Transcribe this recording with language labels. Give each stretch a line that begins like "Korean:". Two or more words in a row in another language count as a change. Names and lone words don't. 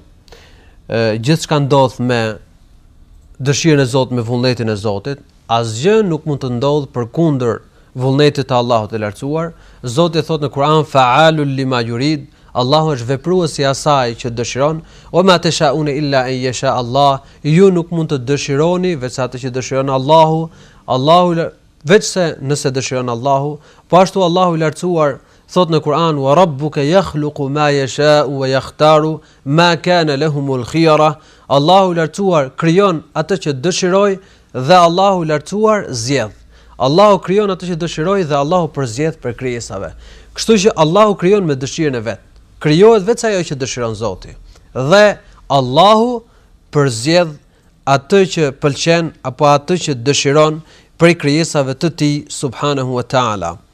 Albanian: Gjithçka ndodh me dëshirën e Zotit, me vullnetin e Zotit. Asgjë nuk mund të ndodhë përkundër vullnetit të Allahut të lartësuar. Zoti thot në Kur'an
Arabic: فعال لما يريد,
Albanian: Allahu është vepruesi i asaj që dëshiron.
Arabic: وما تشاءون إلا أن يشاء الله,
Albanian: ju nuk mund të dëshironi veç atë që dëshiron Allahu. Allahu veç se nëse dëshiron Allahu. Po ashtu Allahu i lartësuar thot në Kur'an
Arabic: وربك يخلق ما يشاء ويختار ما كان لهم الخيرة.
Albanian: Allahu i lartësuar krijon atë që dëshiroj dhe Allahu i lartësuar zgjedh. Allahu krijon atë që dëshiroj dhe Allahu përzgjedh për krijesave. Kështu që Allahu krijon me dëshirën e vet. Krijohet vetëm ajo që dëshiron Zoti. Dhe Allahu përzgjedh atë që pëlqen apo atë që dëshiron prej krijesave të Tij
Arabic: سبحانه وتعالى.